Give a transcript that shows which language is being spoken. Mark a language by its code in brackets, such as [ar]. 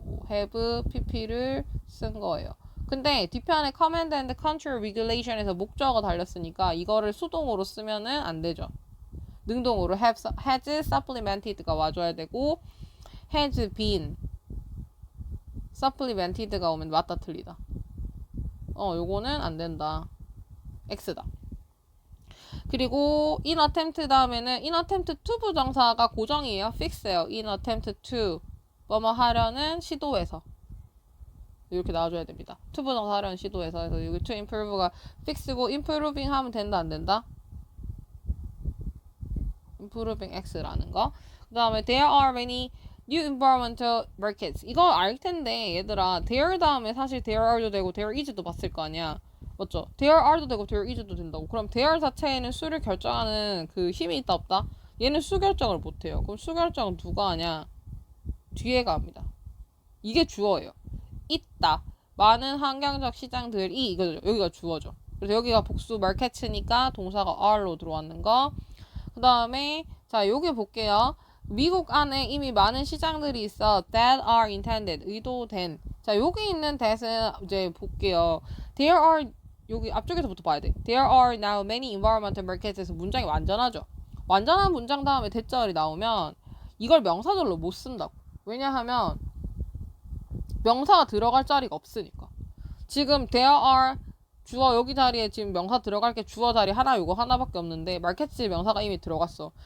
[ko] have pp를 쓴 거예요. 근데 뒤편에 [en] command and control regulation [ko] 에서 목적어가 달렸으니까 이거를 수동으로 쓰면은 안 되죠. 능동으로 [en] has supplemented [ko] 가 와줘야 되고 [en] has been supplemented [ko] 가 오면 맞다 틀리다. 요거는 안 된다. X다. 그리고 in attempt 다음에는 [en] in attempt to [ko] 부정사가 고정이에요. fix예요. in attempt to 뭐뭐 하려는 시도에서 이렇게 나와줘야 됩니다. to 부정사 하려는 시도에서. 그래서 여기 to improve가 fix고 improving 하면 된다 안 된다? improving X라는 거. 그 다음에 [en] there are many new environmental markets. [ko] 이거 알 텐데 얘들아 there 다음에 사실 there are도 되고 there is도 봤을 거 아니야. 맞죠? there are도 되고 there is도 된다고. 그럼 there 자체에는 수를 결정하는 그 힘이 있다 없다? 얘는 수 결정을 못해요. 그럼 수 결정은 누가 하냐? 뒤에가 합니다. 이게 주어예요. 있다. 많은 환경적 시장들이 이거죠. 여기가 주어죠. 그래서 여기가 복수 market니까 동사가 are로 들어왔는 거. 그 다음에 자 여기 볼게요. 미국 안에 이미 많은 시장들이 있어. [en] that are intended. [ko] 의도된. 자 여기 있는 that은 이제 볼게요. there are 여기 앞쪽에서부터 봐야 돼. [en] There are now many environmental markets에서 [ko] 문장이 완전하죠. 완전한 문장 다음에 대절이 나오면 이걸 명사절로 못 쓴다고. 왜냐하면 명사가 들어갈 자리가 없으니까. 지금 there are 주어 여기 자리에 지금 명사 들어갈 게 주어 자리 하나 요거 하나밖에 없는데 마켓지 명사가 이미 들어갔어.